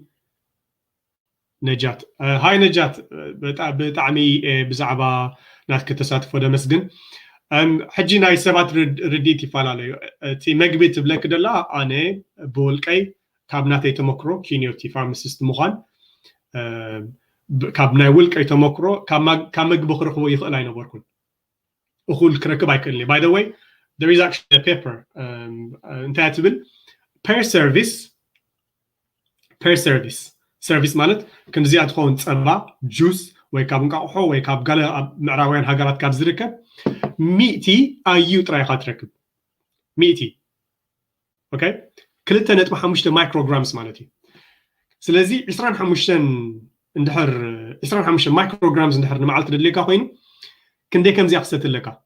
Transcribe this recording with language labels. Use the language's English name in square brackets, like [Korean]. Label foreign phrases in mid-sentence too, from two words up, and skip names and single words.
[Tigrinya] ነጃት። ሃይ ነጃት ብጣዕሚ ብዛዕባ ናትክ ተሳትፎ ደመስግን። ሕጂ ናይ ሰባት ርዲት ይፈላለዩ። እቲ መግቢ ትብለክ ደላ ኣነ ብውልቀይ ካብ ናተይ ተመክሮ ኪኒዮቲ ፋርማሲስት ምዃን ካብ ናይ ውልቀይ ተመክሮ ካብ መግቢ ክረክቦ ይኽእል ኣይነበርኩን እኹል ክረክብ ኣይክእልኒ። [English] by the way there is actually a paper [Tigrinya] እንታይ ትብል [English] per service [Tigrinya] ማለት ከምዚኣ ትኸውን ፀባ ጁስ ወይ ካብ እንቋቑሖ ወይ ካብ ገለ ምዕራባውያን ሃገራት ካብ ዝርከብ 100 ኣዩ ጥራይካ ትረክብ 100 ኦኬ 2.5 ማይክሮግራምስ ማለት እዩ። ስለዚ 25 እንድሕር 25 ማይክሮግራምስ እንድሕር ንመዓልቲ ድሌካ ኮይኑ ክንደይ ከምዚኣ ክሰትለካ